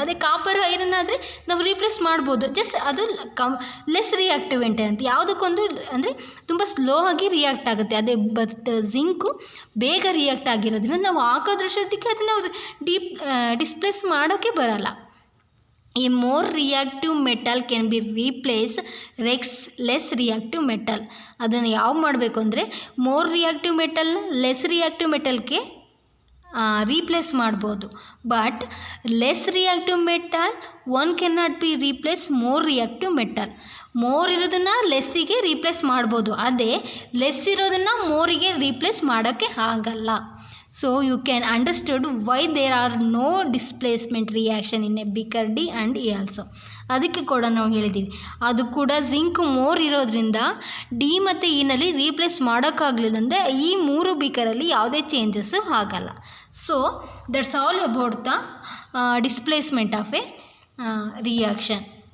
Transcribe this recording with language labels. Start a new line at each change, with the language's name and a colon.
Kannada: ಅದೇ copper iron ಆದರೆ ನಾವು ರೀಪ್ಲೇಸ್ ಮಾಡ್ಬೋದು, ಜಸ್ಟ್ ಅದು ಲೆಸ್ ರಿಯಾಕ್ಟಿವೆಂಟ್ ಅಂತ. ಯಾವುದಕ್ಕೊಂದು ಅಂದರೆ ತುಂಬ ಸ್ಲೋ ಆಗಿ ರಿಯಾಕ್ಟ್ ಆಗುತ್ತೆ, ಅದೇ ಬಟ್ ಜಿಂಕು ಬೇಗ ರಿಯಾಕ್ಟ್ ಆಗಿರೋದ್ರಿಂದ ನಾವು ಹಾಕೋದ್ರಷ್ಟೊತ್ತಿಗೆ ಅದನ್ನು ಡಿಸ್ಪ್ಲೇಸ್ ಮಾಡೋಕ್ಕೆ ಬರೋಲ್ಲ.
English: A more reactive metal can be replaced less reactive metal.
Kannada: ಅದನ್ನು ಯಾವ ಮಾಡಬೇಕು ಅಂದರೆ more reactive ಮೆಟಲ್ನ
English: less reactive ಮೆಟಲ್ಗೆ replace ಮಾಡ್ಬೋದು, but less reactive metal
Kannada: can not be replace more reactive metal. More ಇರೋದನ್ನು ಲೆಸ್ಸಿಗೆ ರೀಪ್ಲೇಸ್ ಮಾಡ್ಬೋದು, ಅದೇ ಲೆಸ್ ಇರೋದನ್ನು ಮೋರಿಗೆ ರೀಪ್ಲೇಸ್ ಮಾಡೋಕ್ಕೆ ಆಗಲ್ಲ.
English: So you can understood why there are no displacement reaction in a beaker D and E also.
Kannada: ಅದಕ್ಕೆ ಕೂಡ ನಾವು ಹೇಳಿದ್ದೀವಿ, ಅದು ಕೂಡ ಜಿಂಕ್ ಮೋರ್ ಇರೋದ್ರಿಂದ ಡಿ ಮತ್ತು ಇನಲ್ಲಿ ರೀಪ್ಲೇಸ್ ಮಾಡೋಕ್ಕಾಗಲಿಲ್ಲ ಅಂದರೆ ಈ 3 ಬೀಕರಲ್ಲಿ ಯಾವುದೇ ಚೇಂಜಸ್ಸು ಆಗಲ್ಲ.
English: So that's all about the displacement of a reaction.